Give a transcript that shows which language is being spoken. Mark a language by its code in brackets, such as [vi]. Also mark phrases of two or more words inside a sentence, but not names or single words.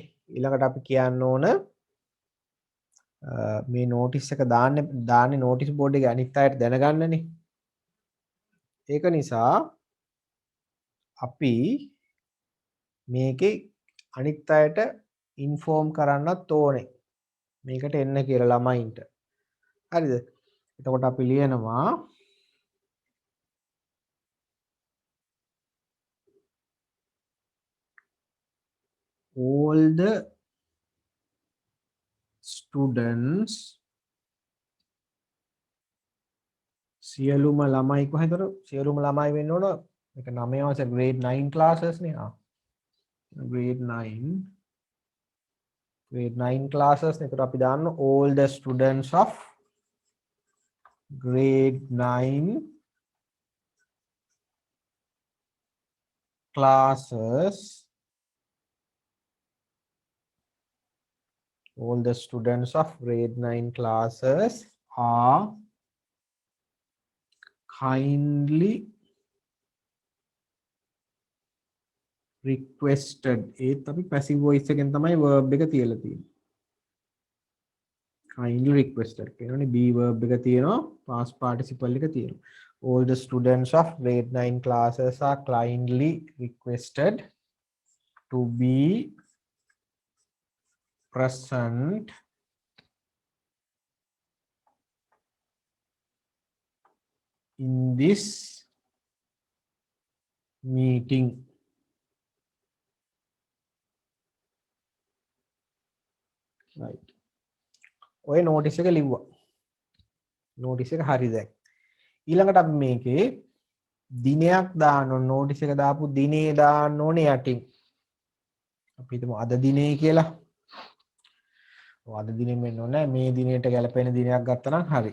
[si] ඊළඟට අපි කියන්න ඕන මේ නෝටිස් එක දාන්නේ [en] notice board [si] එකේ අනිත් අයට දැනගන්නනේ. ඒක නිසා අපි මේකේ අනිත් අයට ඉන්ෆෝම් කරන්නත් ඕනේ. මේකට එන්න කියලා ළමයින්ට. හරිද? එතකොට අපි ලියනවා [en] all the students [si] සියලුම ළමයි කොහෙන්ද සියලුම ළමයි වෙන්න ඕන මේක 9 වසර [en] grade 9 classes [si] නේ [en] grade 9 classes [si] නේ ඒකට අපි දාන්න [en] all the students of grade 9 classes, all the students of grade 9 classes are kindly requested. [si] ඒත් අපි [en] passive voice [si] එකෙන් තමයි verb එක තියලා තියෙන්නේ. [en] kindly requested [si] කියනවනේ [en] be verb [si] එක තියෙනවා [en] past participle [si] එක තියෙනවා. [en] All the students of grade 9 classes are kindly requested to be present in this meeting. Right. [si] ඔය notice එක ලිව්වා. notice එක හරි දැන්. ඊළඟට අපි මේකේ දිනයක් දාන්න ඕන notice එක දාපු දිනේ දාන්න ඕනේ යටින්. අපි හිතමු අද දිනේ කියලා. අද දිනේ මෙන්න ඕනේ මේ දිනේට ගැලපෙන දිනයක් ගත්තා නම් හරි.